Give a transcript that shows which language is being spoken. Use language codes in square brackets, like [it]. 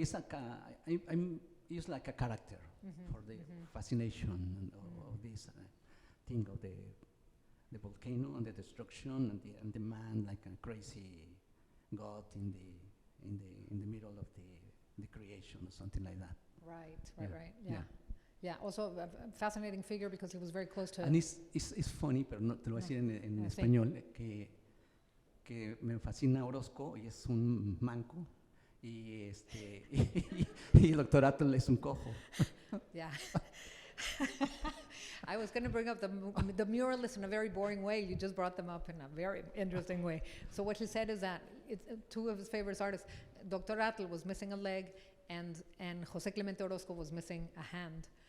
[en] It's like it's like a character for the fascination of this thing of the volcano and the destruction and the man like a crazy god in the middle of the creation or something like that. Right. Yeah. Also a fascinating figure because he was very close to. And it's funny, [es] pero no te lo voy a decir en español, que me fascina Orozco y es un manco y y el Dr. Atl es un cojo. [en] Yeah. I was going to bring up the muralists in a very boring way. You just brought them up in a very interesting way. So what he said is that two of his favorite artists, Dr. Atl was missing a leg, and José Clemente Orozco was missing a hand.